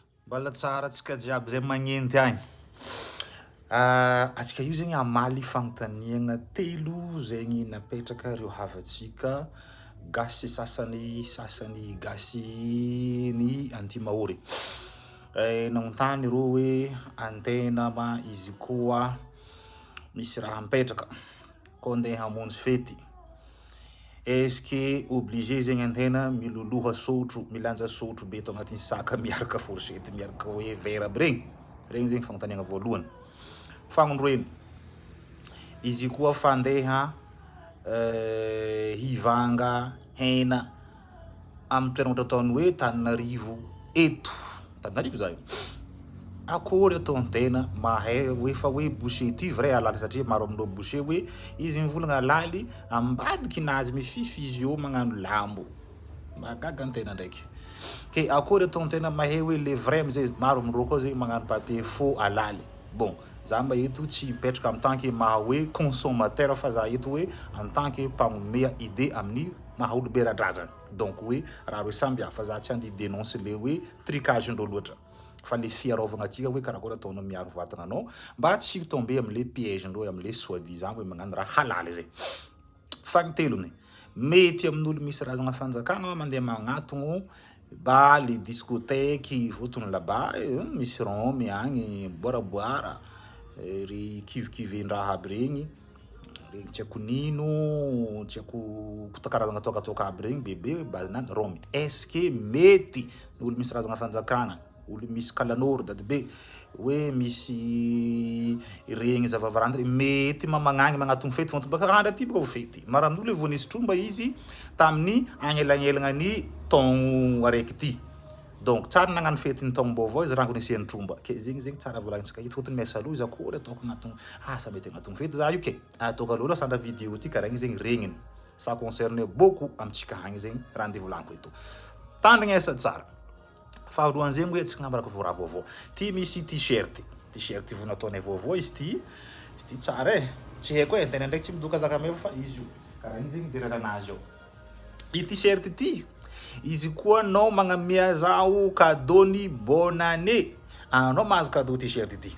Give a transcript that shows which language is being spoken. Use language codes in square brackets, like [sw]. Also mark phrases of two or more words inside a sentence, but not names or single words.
[mg] Mbola tsara antsika jiaby zay magnenty agny. Antsika io zegny amaly fanontaniana telo zegny napetraka reo havantsika gasy sasany gasy ny antimahory. Nanontany reo hoe antena ma izy koa misy raha mipetraka koa andeha hamonjy fety. [fr] Est-ce que obligé [mg] zegny antena miloloha sotro, milanja sotro be atao agnatin'ny saka miaraka fourchette, miaraka hoe vera aby regny. Regny zegny fanontaniana voalohany. Fagnondroeny, izy koa fandeha hivanga hena amin'ny toerana ohatra ataony hoe Tananarivo eto. Tananarivo zay. Akory ataon-tena mahay hoe fa hoe boucher ty vrai halala satria maro amin'ireo boucher hoe izy mivolagna halaly ambadiky nazy mifify izy io magnano lambo. Magaga an-tena ndraiky. Ke akory ataon-tena mahay hoe [fr] le vrai [mg] amizay maro amin'ireo koa zegny magnano [fr] papier faux [mg] halaly. Bon, za mba eto tsy mipetraka [fr] en tant que [mg] maha hoe consommateur fa za eto hoe [fr] en tant que [mg] mpagnome idée amin'ny maha olobe radrazana. Donc hoe raha roe samby hafa za tsy andeha dénonce le hoe tricage-ndreo loatra. Fa le fiarovagna antsika hoe karakory ataonao miaro vatagnanao mba tsy tomber am'le piège-ndreo am'le soi-disant hoe magnano raha halaly zay. Fagnotelony, mety amin'olo misy razagna fanjakana mandeha magnatogno ba [fr] les discothèques [mg] votony là-bas, misy rhum agny, boaraboara, ry kivikiven-draha aby regny, regny tsy haiko nino, tsy haiko karazagna tokatoka aby regny bebe bazinany rhum. [fr] Est-ce que [mg] mety olo misy razagna fanjakana, olo misy kalanoro dadibe hoe misy regny zavavarandry mety magnagny magnatogno fety vao baka andra ty baka fety. Mara amin'olo vao nisy tromba izy tamin'ny agnelagnelagna ny taogno araiky ty. Donc tsara nagnano fety ny taogno vaovao izy rango nisiany tromba. Ke zegny tsara volagnintsika ito fotony miasa aloha izy akory ataoko agnatogno asa mety agnatogno fety za io ke. Ataoko aloha sandra vidéo ty karaha igny zegny regniny. [fr] Ça concerne beaucoup [mg] amitsika agny zegny raha andeha volaniko ito. Tandrigna asa tsara. Faharoan zegny hoe antsika ngambaraka raha vaovao. Ty misy t-shirt vo nataonay vaovao izy ty tsara tsy haiko tena ndraiky tsy midoka zaka meva fa izy io karaha igny zegny dereranazy io. I t-shirt ty izy koa anao magnamia zao cadeau ny [fr] bonne année, [mg] anao mahazo cadeau t-shirt ty.